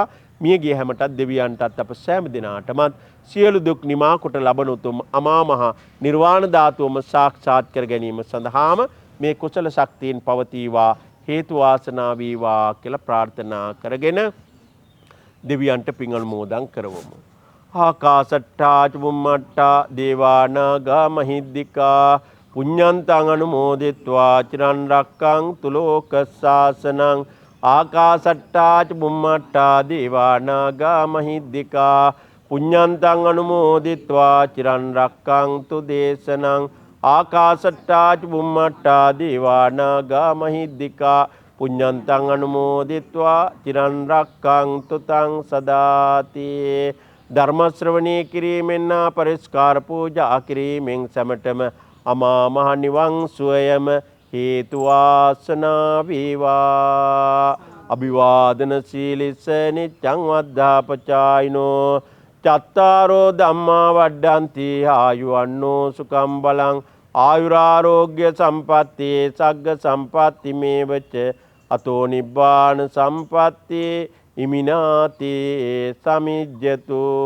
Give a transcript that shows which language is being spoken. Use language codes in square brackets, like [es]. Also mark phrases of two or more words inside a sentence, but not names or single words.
[si] මිය ගිය හැමටත් දෙවියන්ටත් අප සෑම දිනාටමත් සියලු දුක් නිමා කොට ලබන උතුම් අමා මහ නිර්වාණ ධාතුවම සාක්ෂාත් කර ගැනීම සඳහාම මේ කුසල ශක්තියෙන් පවතිවා හේතු වාසනා වේවා කියලා ප්‍රාර්ථනා කරගෙන දෙවියන්ට පින් අනුමෝදන් කරවමු. [pi] ආකාසට්ටා චුම්මට්ටා දේවානාගා මහිද්దికා පුඤ්ඤන්තං අනුමෝදිත්වා චිරන් රක්ඛන්තු ලෝක සාසනං ආකාසට්ටා චුම්මට්ටා දේවානාගා මහිද්దికා පුඤ්ඤන්තං අනුමෝදිත්වා චිරන් රක්ඛන්තු දේශනං ආකාසට්ටා චුම්මට්ටා දේවානාගා මහිද්దికා පුඤ්ඤන්තං අනුමෝදිත්වා චිරන් රක්ඛන්තු තං සදාති. [si] ධර්ම ශ්‍රවණී කිරීමෙන් පරිස්කාර පූජා කිරීමෙන් සමටම අමා මහ නිවන් සුවයම හේතු වාසනා වේවා. [pi] අභිවාදන සීලිස නිච්ඡං වද්ධාපචායිනෝ චත්තාරෝ ධම්මා වඩ්ඩಂತಿ ආයුවන්නෝ සුඛං බලං ආයුරාෝග්‍ය සම්පatti සග්ග සම්පatti මේවච අතෝ නිබ්බාන සම්පatti ඉමිනාති සමිජ්ජතු.